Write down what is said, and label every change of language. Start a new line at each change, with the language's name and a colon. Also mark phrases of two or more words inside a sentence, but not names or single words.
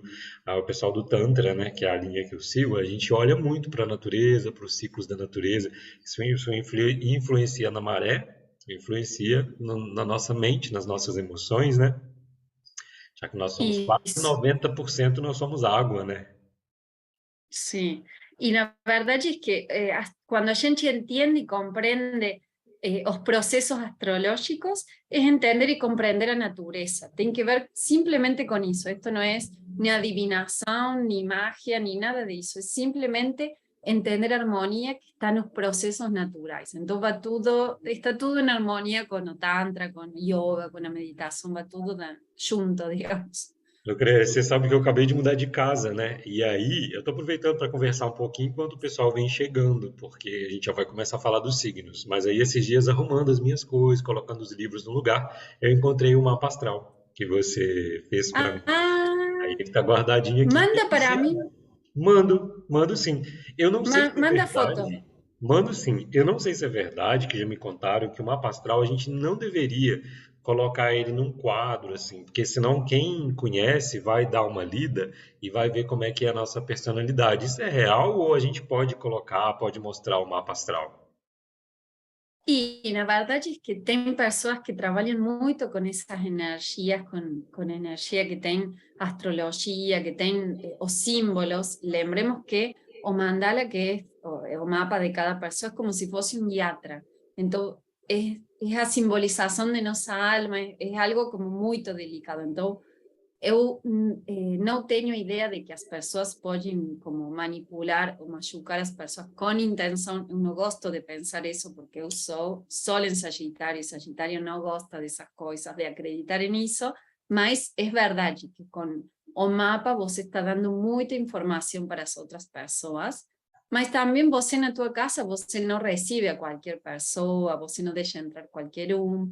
Portuguese: O pessoal do Tantra, né, que é a linha que eu sigo, a gente olha muito para a natureza, para os ciclos da natureza. Isso influencia na maré, influencia na nossa mente, nas nossas emoções, né? Já que nós somos quase Isso. 90% nós somos água, né?
Spanish: Sí, y la verdad es que cuando
Portuguese: a gente
Spanish: entiende y comprende los procesos astrológicos, es entender y comprender la naturaleza. Tiene que ver simplemente con eso. Esto no es ni adivinación, ni magia, ni nada de eso. Es simplemente entender armonía que está en los procesos naturales. Entonces está todo en armonía con el tantra, con yoga, con la meditación, va todo junto, digamos.
Portuguese: Lucrecia, você sabe que eu acabei de mudar de casa, né? E aí, eu tô aproveitando para conversar um pouquinho enquanto o pessoal vem chegando, porque a gente já vai começar a falar dos signos. Mas aí, esses dias, arrumando as minhas coisas, colocando os livros no lugar, eu encontrei o mapa astral que você fez para mim. Aí Ah, ele tá guardadinho aqui.
Spanish: manda para mí.
Portuguese: Mando sim. Eu não sei se é Manda foto. verdade. Mando sim. Eu não sei se é verdade, que já me contaram que o mapa astral a gente não deveria colocar ele num quadro assim, porque senão quem conhece vai dar uma lida e vai ver como é que é a nossa personalidade. Isso é real ou a gente pode colocar, pode mostrar o mapa astral?
Spanish: Y la verdad es que tem personas que trabajan mucho con esas energías, con energía que tienen astrología, que tienen
Portuguese: os símbolos. Lembremos que o mandala,
Spanish: que es o mapa de cada persona, es como si fuese un yatra. Entonces, es a simbolización de nuestra alma, es algo como muy delicado. Entonces,
Portuguese: eu não tenho ideia de que as pessoas podem como manipular ou machucar as pessoas com intenção. Eu não gosto de pensar isso, porque eu sou Sol em Sagitário, e Sagitário não gosta dessas coisas, de acreditar nisso, mas é verdade que com o mapa você está dando muita informação para as outras pessoas, mas também você na tua casa, você não recebe a qualquer pessoa, você não deixa entrar qualquer um.